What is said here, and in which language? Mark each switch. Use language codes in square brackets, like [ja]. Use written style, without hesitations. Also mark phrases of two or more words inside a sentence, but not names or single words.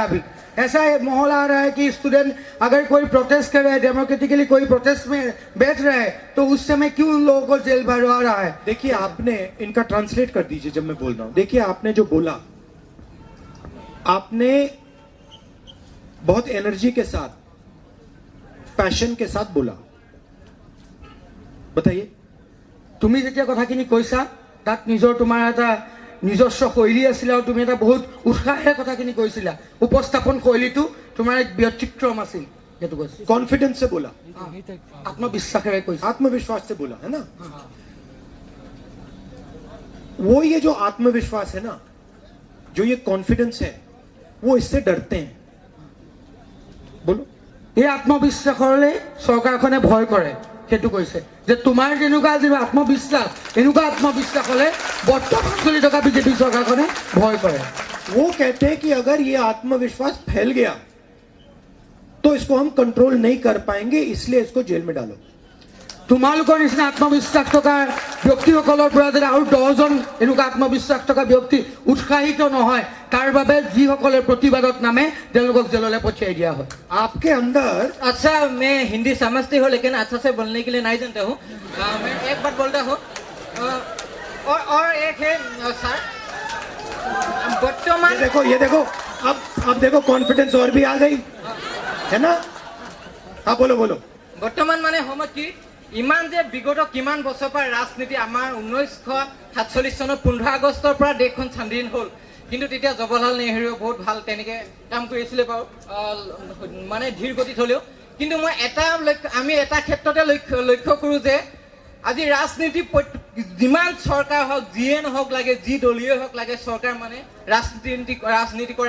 [hi] अभी ऐसा माहौल आ रहा है कि स्टूडेंट अगर कोई प्रोटेस्ट कर रहे हैं, डेमोक्रेटिकली कोई प्रोटेस्ट में बैठ रहा है, तो उस समय क्यों उन लोगों को जेल भरवा रहा है। देखिए, आपने इनका ट्रांसलेट कर दीजिए जब मैं बोल रहा हूं। देखिए, आपने जो बोला, आपने बहुत एनर्जी के साथ, पैशन के साथ बोला। बताइए। [as] তুমি যেতিয়া কথাখিনি কৈছা তাত তোমাৰ এটা নিজস্ব শৈলী আছিল আৰু তুমি এটা বহুত উৎসাহেৰে কথাখিনি কৈছিলা, উপস্থাপন শৈলীটো তোমাৰ এক ব্যতিক্ৰম আছিল। সেইটো কৈছে [hi] कॉन्फिडेंस से बोला, [as] আত্মবিশ্বাসেৰে কৈছে, [hi] आत्मविश्वास से बोला, है ना। वो ये जो आत्मविश्वास है ना, जो ये कॉन्फिडेंस है, वो इससे डरते हैं। बोलो। [as] এই আত্মবিশ্বাসৰে চৰকাৰখনে ভয় কৰে। সেইটো কৈছে যে তোমাৰ যেনেকুৱা যি আত্মবিশ্বাস, এনেকুৱা আত্মবিশ্বাস হলে বৰ্তমান চলি থকা বিজেপি চৰকাৰখনে ভয় কৰে। [hi] वो कहते हैं कि अगर ये आत्मविश्वास फैल गया तो इसको हम कंट्रोल नहीं कर पाएंगे, इसलिए इसको जेल में डालो। [as] তোমালোকৰ নিচিনা আত্মবিশ্বাস থকা ব্যক্তিসকলৰ পৰা যদি আৰু 10জন এনেকুৱা আত্মবিশ্বাস থকা ব্যক্তি উৎসাহিত নহয়, তাৰ বাবে যিসকলে প্ৰতিবাদত নামে তেওঁলোকক জেললৈ পঠিয়াই দিয়া হয়। [hi] आपके अंदर अच्छा मैं हिंदी समझती हूँ लेकिन अच्छा से बोलने के लिए नहीं जानता हूँ। मैं एक बात बोलता हूँ और एक है सर बर्तमान ये देखो अब देखो कॉन्फिडेंस और भी आ गई है ना। हाँ बोलो बोलो। बर्तमान माने समझ की [as] ইমান যে বিগত কিমান বছৰ পৰা ৰাজনীতি আমাৰ 1947 চনৰ 15 আগষ্টৰ পৰা দেশখন স্বাধীন হ'ল, কিন্তু তেতিয়া জৱাহৰলাল নেহৰুৱে বহুত ভাল তেনেকে কাম কৰিছিলে বাৰু, মানে ধীৰ গতিত হ'লেও। কিন্তু মই আমি এটা ক্ষেত্ৰতে লক্ষ্য কৰোঁ যে আজি ৰাজনীতি যিমান চৰকাৰ হওক, যিয়ে নহওক লাগে, যি দলীয় হওক লাগে, চৰকাৰ মানে ৰাজনীতি কৰে।